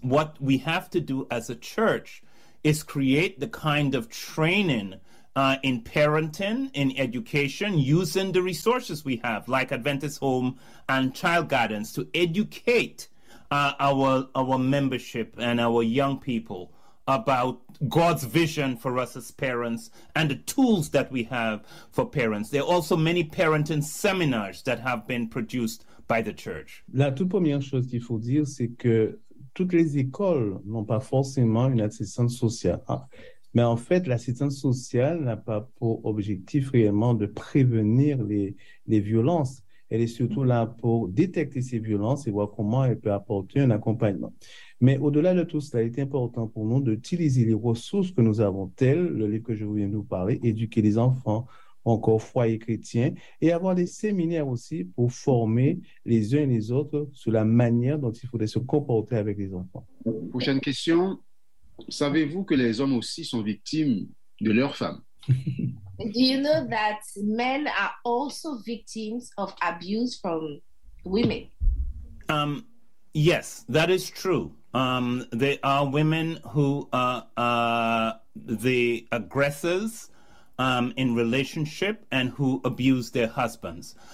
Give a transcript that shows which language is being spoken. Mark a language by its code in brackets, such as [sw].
[en] What we have to do as a church is create the kind of training in parenting, in education, using the resources we have, like Adventist Home and Child Guidance, to educate our membership and our young people about God's vision for us as parents and the tools that we have for parents. There are also many parenting seminars that have been produced by the church. [fr] La toute première chose qu'il faut dire, c'est que toutes les écoles n'ont pas forcément une assistance sociale. Mais en fait, l'assistance sociale n'a pas pour objectif réellement de prévenir les violences. Elle est surtout là pour détecter ces violences et voir comment elle peut apporter un accompagnement. Mais au-delà de tout cela, il est important pour nous d'utiliser les ressources que nous avons, telles le livre que je viens de vous parler, Éduquer les enfants, encore foyer chrétien, et avoir des séminaires aussi pour former les uns et les autres sur la manière dont il faudrait se comporter avec les enfants. Prochaine question. Savez-vous que les hommes aussi sont victimes de leurs femmes? [en] Do you know that men are also victims of abuse from women? Yes, that is true. There are women who are the aggressors in relationship and who abuse their husbands.